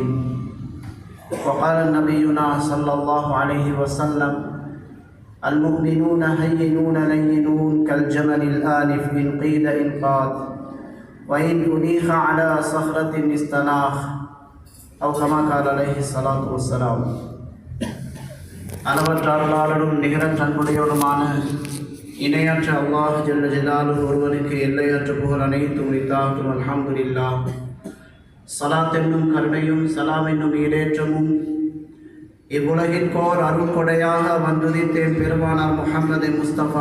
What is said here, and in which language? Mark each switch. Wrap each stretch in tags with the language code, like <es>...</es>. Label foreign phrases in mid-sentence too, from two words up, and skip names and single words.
<ar>وقال نبينا صلى الله عليه وسلم: المؤمنون هينون لينون كالجمل الآلف إن قيد إنقاذ وإن أنيخ على صخرة استناخ أو كما قال عليه الصلاة والسلام.</ar> <ta>அளவற்ற அருளாளரும் நிகரற்ற அன்புடையவருமான இணையற்ற அல்லாஹ்</ta> <ar>جل جلاله</ar> <ta>ஒருவனுக்கு எல்லையற்ற புகழ் அனைத்தும் உரித்தாகும். அல்ஹம்துலில்லாஹ். ஸலாத் என்னும் கருணையும் சலாம் என்னும் ஈடேற்றமும் இவ்வுலகிற்கோர் அருள் கொடையாக வந்துதித்தேன் பெருமானார் முஹம்மது முஸ்தபா</ta>